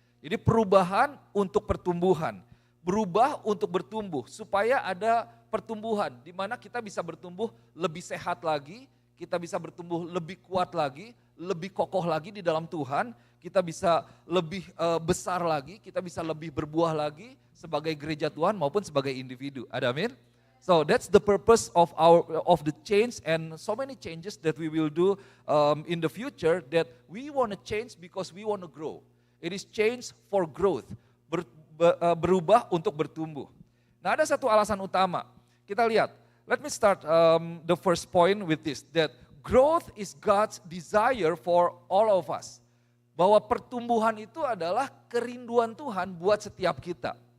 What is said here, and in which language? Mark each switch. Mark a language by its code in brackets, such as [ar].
[id] Jadi perubahan untuk pertumbuhan. Berubah untuk bertumbuh supaya ada pertumbuhan di mana kita bisa bertumbuh lebih sehat lagi, kita bisa bertumbuh lebih kuat lagi, lebih kokoh lagi di dalam Tuhan, kita bisa lebih besar lagi, kita bisa lebih berbuah lagi sebagai gereja Tuhan maupun sebagai individu. Ada amin? [en] So that's the purpose of the change and so many changes that we will do in the future that we want to change because we want to grow. It is change for growth, [id] berubah untuk bertumbuh. Nah ada satu alasan utama, kita lihat. [en] Let me start the first point with this, that growth is God's desire for all of us. [id] Bahwa pertumbuhan itu adalah kerinduan Tuhan buat setiap kita.